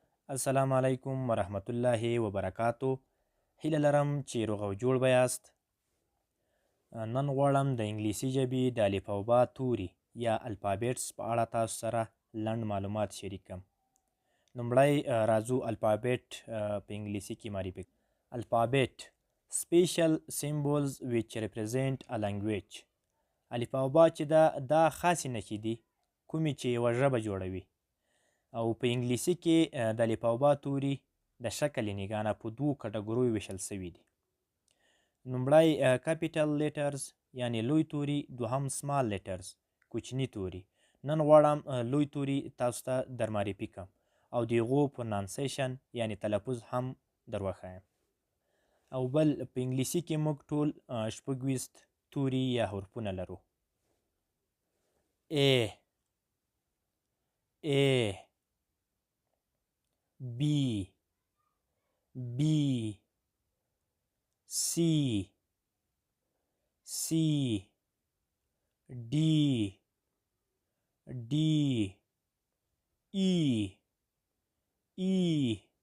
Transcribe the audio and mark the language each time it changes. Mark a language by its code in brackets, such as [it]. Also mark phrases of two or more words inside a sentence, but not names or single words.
[ar] السلام علیکم ورحمت الله وبرکاتو. [ps] هیله لرم چې روغ او جوړ به یاست. نن غواړم د انګلیسي ژبې د الف او با توري یا الفابیټس په اړه تاسو سره لنډ معلومات شریک کړم. لومړی راځو الفابیټ په انګلیسي کې معرفي کړم. [en] الفابیټ special symbols which represent a language. [ps] الف او با چې دا خاصې نښې دي کومې چې یوه ژبه جوړوي. او په انګلیسي کې د الف او با توري د شکل نګاه نه په دوو کټګوریو ویشل سوي دي. لومړی [en] capital letters [ps] یعنې لوی توري، دوهم [en] small letters [ps] کوچني توري. نن غواړم لوی توري تاسو ته در معرفي کړم او د هغو پرونانسیشن یعنې تلفظ هم در وښایم. او بل په انګلیسي کې موږ ټول 26 توري یا حرفونه لرو. [en] A B B C D E